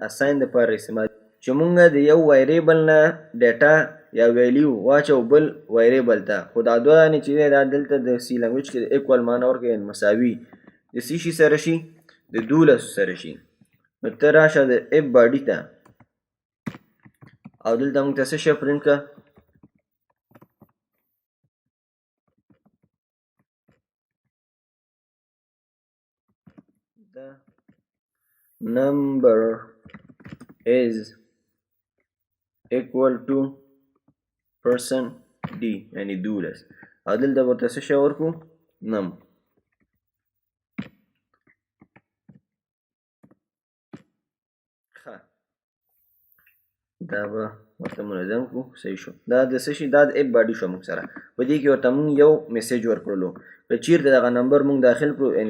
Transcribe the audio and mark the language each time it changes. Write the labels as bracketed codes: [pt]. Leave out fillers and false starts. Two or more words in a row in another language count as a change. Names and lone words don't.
[ps] اساین دپاره استعمال چې موږ د یو ویریبل نه ډیټا یا ویلیو واچو بل ویریبل ته خو دا دوه دانې چې دی دا دلته د [en] C language [ps] کې د اکول معنی ورکوي مساوي د څه شي سره شي د 12 سره شي نو ته راشه د [en] if body [ps] ته او دلته موږ ته څه شی پرنټ کړه [en] the number is equal to person d [ps] یعنی 12 او دلته ورته څه شی ورکړو نم ښه دا به ورته منظم کړو صحیح شو دا د څه شي دا د [en] if body [ps] شو موږ سره په دې کې ورته موږ یو میسج ورکړلو که چیرته دغه نمبر موږ داخل کړو یعنی